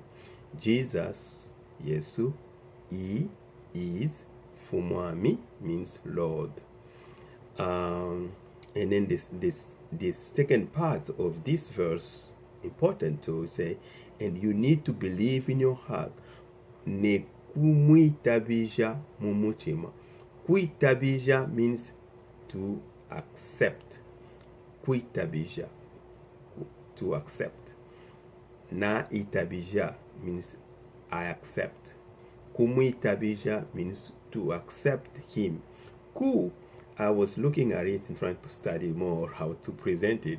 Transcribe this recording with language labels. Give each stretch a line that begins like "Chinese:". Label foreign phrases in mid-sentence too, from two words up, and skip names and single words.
English: Jesus, Yesu, he is mfumwami, means Lord. And then this second part of this verse, important to say, and you need to believe in your heart.
Kaonde: Ne kumwitabija mumutima.
English: Kuitabija means to accept. Kuitabija, to accept.
Kaonde: Na itabija
English: means I accept. Kumwitabija means to accept him. Ku, I was looking at it and trying to study more how to present it.